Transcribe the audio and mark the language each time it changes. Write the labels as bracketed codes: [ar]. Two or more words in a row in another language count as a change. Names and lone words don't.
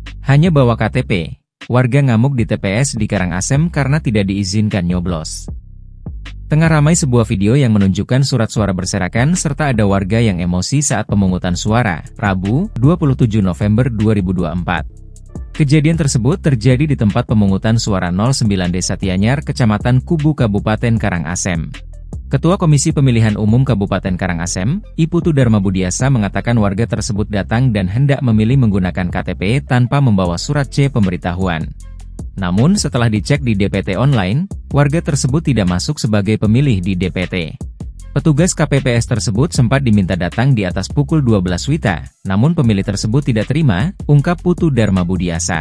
[id] Hanya bawa KTP, warga ngamuk di TPS di Karangasem karena tidak diizinkan nyoblos. Tengah ramai sebuah video yang menunjukkan surat suara berserakan serta ada warga yang emosi saat pemungutan suara, Rabu, 27 November 2024. Kejadian tersebut terjadi di tempat pemungutan suara 09 Desa Tianyar, Kecamatan Kubu, Kabupaten Karangasem. Ketua Komisi Pemilihan Umum Kabupaten Karangasem, Iputu Dharma Budiasa mengatakan warga tersebut datang dan hendak memilih menggunakan KTP tanpa membawa surat C pemberitahuan. Namun setelah dicek di DPT online, warga tersebut tidak masuk sebagai pemilih di DPT. Petugas KPPS tersebut sempat diminta datang di atas pukul 12 WITA, namun pemilih tersebut tidak terima, ungkap Putu Dharma Budiasa.